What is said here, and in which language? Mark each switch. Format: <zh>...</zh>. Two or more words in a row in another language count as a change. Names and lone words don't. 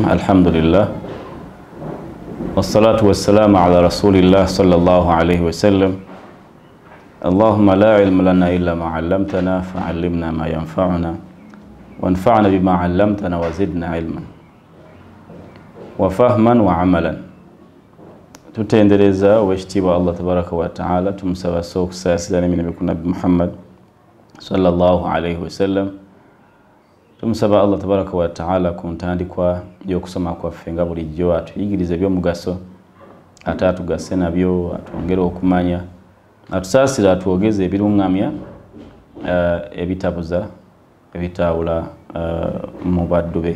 <ar>الحمد لله والصلاة والسلام على رسول الله صلى الله عليه وسلم. اللهم لا علم لنا إلا ما علمتنا فعلمنا ما ينفعنا وانفعنا بما علمتنا وزدنا علما وفهما وعملا.</ar> <lg>tutendereza wekitiibwa</lg> <ar>الله تبارك وتعالى</ar> <lg>tumusaba okusaasira n'emirembe ku Nabbi Muhammad</lg> <ar>صلى الله عليه وسلم.</ar> <lg>Tumusaba</lg> <ar>الله تبارك وتعالى</ar> <lg>ku ntandikwa y'okusoma kwaffe nga bulijjo atuyigirize ebyomugaso ate atugase nabyo atwongere okumanya atusaasira atwogeze ebirungamya ebitabuza ebitawula mu baddu be.</lg>